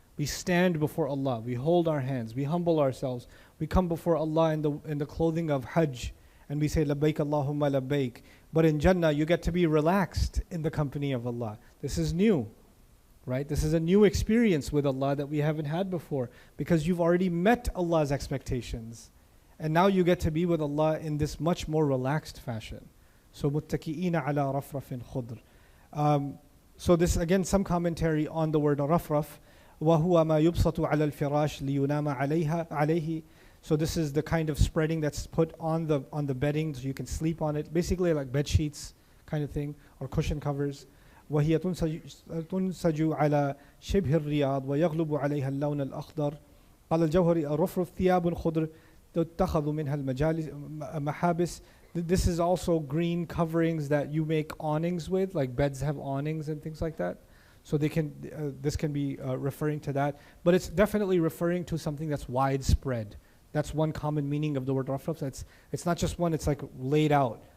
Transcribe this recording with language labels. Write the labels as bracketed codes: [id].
[en] We stand before Allah, we hold our hands, we humble ourselves, we come before Allah in the clothing of Hajj, and we say, [ar] Labbaik Allahumma labbaik. [en] But in Jannah, you get to be relaxed in the company of Allah. This is new, right? This is a new experience with Allah that we haven't had before, because you've already met Allah's expectations. And now you get to be with Allah in this much more relaxed fashion. So [ar] متكئين على رفرف خضر. [en] So this again some commentary on the word رفرف. [ar] وهو ما يبسط على الفراش لينام عليه. [en] So this is the kind of spreading that's put on the bedding so you can sleep on it. Basically like bed sheets kind of thing or cushion covers. [ar] وهي تنسج على شبه الرياض ويغلب عليها اللون الأخضر. قال الجوهري الرفرف ثياب خضر تتخذ منها المحابس. [en] This is also green coverings that you make awnings with, like beds have awnings and things like that. So they can this can be referring to that, but it's definitely referring to something that's widespread. That's one common meaning of the word rafraf. It's not just one, it's like laid out.